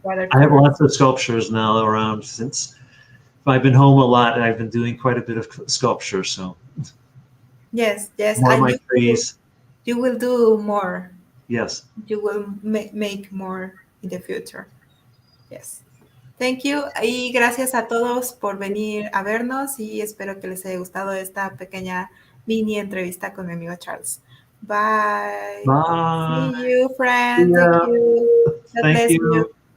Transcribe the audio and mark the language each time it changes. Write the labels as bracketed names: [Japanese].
[English] I have lots of sculptures now around since I've been home a lot. I've been doing quite a bit of sculpture. So. Yes. More of my trees. You will do more. Yes. You will make more in the future. Yes. Thank you. [Spanish] Y gracias a todos por venir a vernos y espero que les haya gustado esta pequeña mini entrevista con mi amigo Charles. [English] Bye. Bye. See you, friend. Thank you. God bless you.